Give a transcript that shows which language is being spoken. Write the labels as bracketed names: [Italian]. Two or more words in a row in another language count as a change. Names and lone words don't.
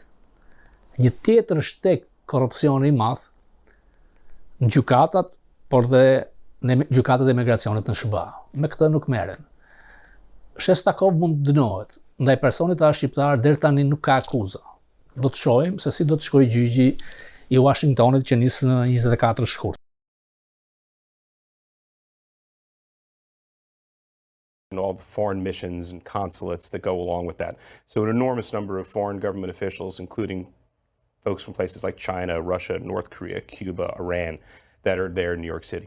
[Albanian] Një tjetër shtek korrupsioni i madh në gjykatat, por dhe në gjykatat e migracionit në SBA. Me këtë nuk merren. Shestakov mund të dënohet, ndaj personit as shqiptar deri tani nuk ka akuza. Do të shohim se si do të shkojë gjyqi i Washingtonit që nis në 24 shkurt. [English] And all the foreign missions and consulates that go along with that. So an enormous number of foreign government officials, including folks from places like China, Russia, North Korea, Cuba, Iran, that are there in New York City.